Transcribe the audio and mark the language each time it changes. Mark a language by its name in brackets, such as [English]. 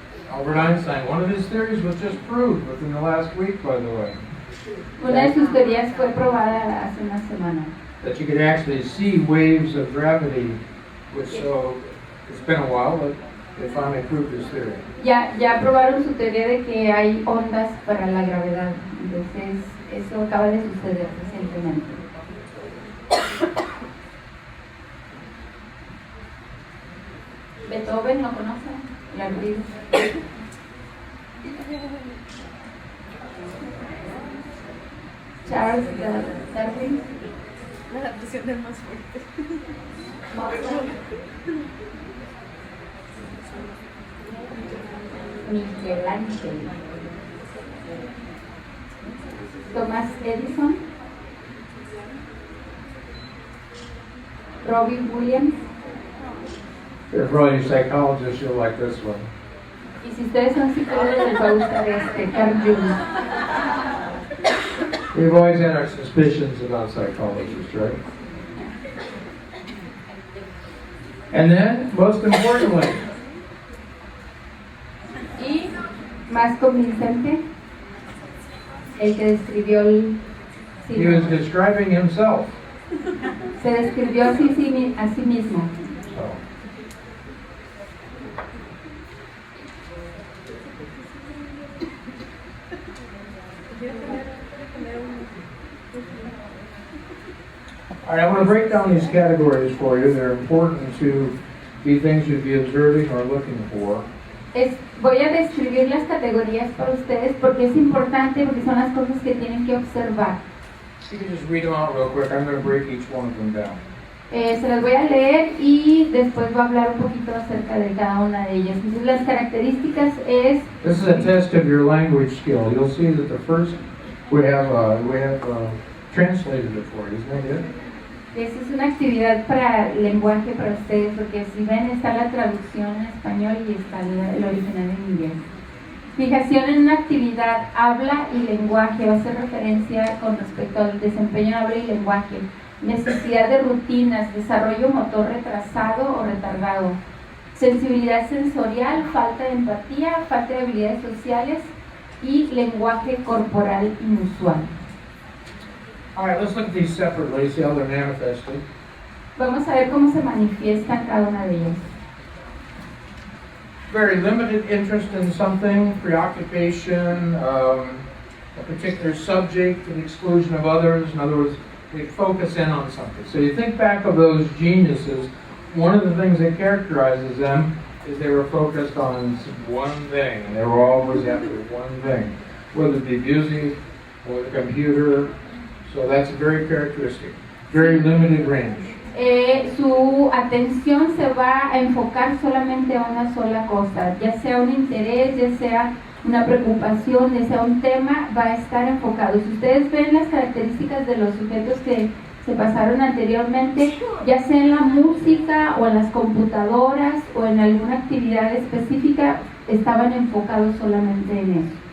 [English] Albert Einstein, one of his theories was just proved within the last week, by the way. [Spanish] Una de sus teorías fue probada hace una semana. [English] That you could actually see waves of gravity, which so it's been a while, but they finally proved his theory. [Spanish] Ya probaron su teoría de que hay ondas para la gravedad. Entonces, eso acaba de suceder recientemente. Beethoven, ¿lo conocen? La Charles Darwin. La adaptación del más fuerte. Michelangelo. Thomas Edison. Robin Williams. [English] If you're really a psychologist, you'll like this one. [Spanish] Y si ustedes son psicólogos, les va a gustar Carl Jung. [English] We've always had our suspicions about psychologists, right? And then, most importantly, [Spanish] Y más convincente, el que describió el [English] he was [Spanish] síndrome. [English] describing himself. [Spanish] Se describió a sí mismo. [English] So. All right, I want to break down these categories for you. They're important to be things you'd be observing or looking for. [Spanish] Voy a describir las categorías para ustedes porque es importante, porque son las cosas que tienen que observar. [English] You can just read them out real quick. I'm going to break each one of them down. [Spanish] Se las voy a leer y después voy a hablar un poquito acerca de cada una de ellas. Entonces, las características es... [English] This is a test of your language skill. You'll see that the first we have translated it for you. Isn't that good? [Spanish] Esa es una actividad para lenguaje para ustedes, porque si ven está la traducción en español y está el original en inglés. Fijación en una actividad, habla y lenguaje, va a hacer referencia con respecto al desempeño en habla y lenguaje. Necesidad de rutinas, desarrollo motor retrasado o retardado. Sensibilidad sensorial, falta de empatía, falta de habilidades sociales y lenguaje corporal inusual. [English] All right, let's look at these separately, see how they're manifested. [Spanish] Vamos a ver cómo se manifiestan cada una de ellas. [English] Very limited interest in something, preoccupation, a particular subject to the exclusion of others. In other words, they focus in on something. So you think back of those geniuses, one of the things that characterizes them is they were focused on one thing, and they were always after one thing, whether it be music or the computer. So that's very characteristic. Very limited range. [Spanish] Su atención se va a enfocar solamente a una sola cosa, ya sea un interés, ya sea una preocupación, ya sea un tema, va a estar enfocado. Si ustedes ven las características de los sujetos que se pasaron anteriormente, ya sea en la música o en las computadoras o en alguna actividad específica, estaban enfocados solamente en eso.